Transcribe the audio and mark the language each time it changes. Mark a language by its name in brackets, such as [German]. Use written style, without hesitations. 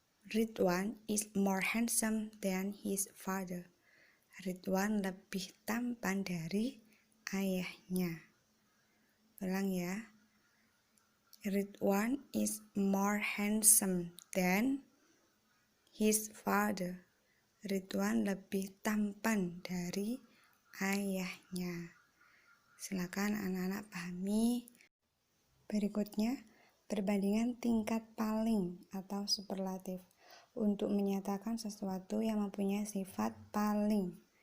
[English] Ridwan is more handsome than his father. [Indonesian] Ridwan lebih tampan dari ayahnya. Ulang ya. [English] Ridwan is more handsome than his father. [Indonesian] Ridwan lebih tampan dari ayahnya. Silakan anak-anak pahami. Berikutnya, perbandingan tingkat paling atau superlatif untuk menyatakan sesuatu yang mempunyai sifat paling.